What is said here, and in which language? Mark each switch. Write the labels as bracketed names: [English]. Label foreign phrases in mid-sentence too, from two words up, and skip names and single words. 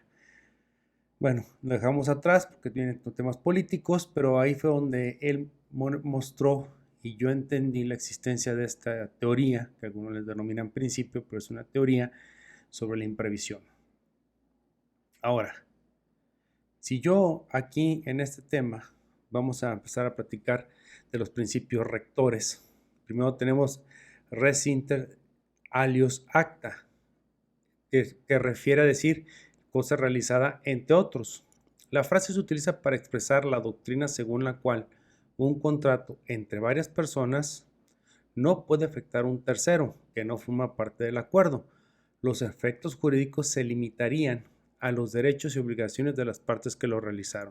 [Spanish] Bueno, lo dejamos atrás porque tiene temas políticos, pero ahí fue donde él mostró y yo entendí la existencia de esta teoría, que algunos les denominan principio, pero es una teoría sobre la imprevisión. Ahora, si yo aquí en este tema vamos a empezar a platicar de los principios rectores. Primero tenemos [Latin] res inter alios acta, [Spanish] que refiere a decir cosa realizada entre otros. La frase se utiliza para expresar la doctrina según la cual un contrato entre varias personas no puede afectar a un tercero que no forma parte del acuerdo. Los efectos jurídicos se limitarían a los derechos y obligaciones de las partes que lo realizaron.